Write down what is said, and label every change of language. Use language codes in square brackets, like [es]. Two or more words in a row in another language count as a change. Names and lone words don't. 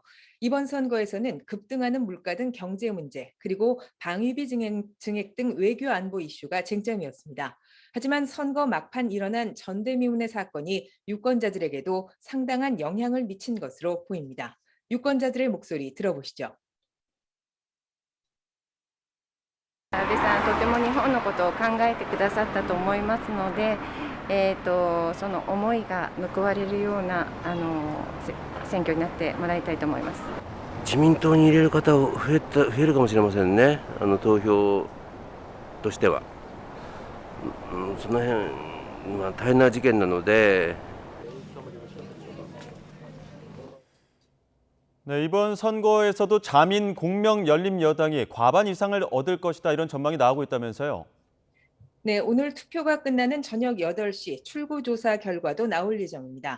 [ko] 이번 선거에서는 급등하는 물가 등 경제 문제, 그리고 방위비 증액 등 외교 안보 이슈가 쟁점이었습니다. 하지만 선거 막판 일어난 전대미문의 사건이 유권자들에게도 상당한 영향을 미친 것으로 보입니다. 유권자들의 목소리 들어보시죠. [ja] 安倍さん、とても日本のことを考えてくださったと思いますので、その思いが報われるような選挙になってもらいたいと思います。自民党に入れる方を増えるかもしれませんね、投票としては。その辺、大変な事件なので、 [ko] 네, 이번 선거에서도 자민 공명 열린 여당이 과반 이상을 얻을 것이다 이런 전망이 나오고 있다면서요. 네, 오늘 투표가 끝나는 저녁 8시 출구조사 결과도 나올 예정입니다.